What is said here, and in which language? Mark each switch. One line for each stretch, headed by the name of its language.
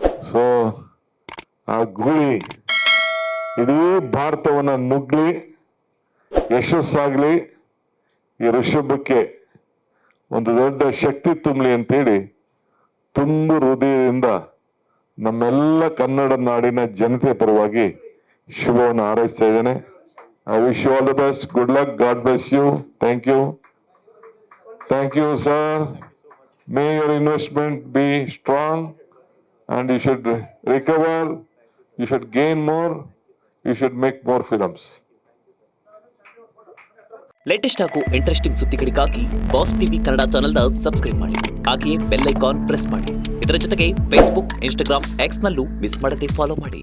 Kannada: So ಆ ಗುಳಿ ಇಡೀ ಭಾರತವನ್ನ ನುಗ್ಲಿ, ಯಶಸ್ಸಾಗ್ಲಿ, ಈ ಋಷಭಕ್ಕೆ ಒಂದು ದೊಡ್ಡ ಶಕ್ತಿ ತುಂಬಲಿ ಅಂತೇಳಿ ತುಂಬು ಹೃದಯದಿಂದ ನಮ್ಮೆಲ್ಲ ಕನ್ನಡ ನಾಡಿನ ಜನತೆ ಪರವಾಗಿ ಶುಭವನ್ನು ಹಾರೈಸ್ತಾ ಇದ್ದೇನೆ.
English: I wish you all the best, good luck, God bless you, thank you sir, May your investment be strong and you should recover, you should gain more, you should make more films.
Kannada: Latest ಹಾಗೂ interesting ಸುದ್ದಿಗಳಿಗಾಗಿ boss TV Kannada ಚಾನೆಲ್ನ subscribe ಮಾಡಿ. ಹಾಗೆಯೇ bell icon press ಮಾಡಿ. ಇದರ ಜೊತೆಗೆ Facebook, Instagram, ಎಕ್ಸ್ನಲ್ಲೂ miss ಮಾಡದೆ follow ಮಾಡಿ.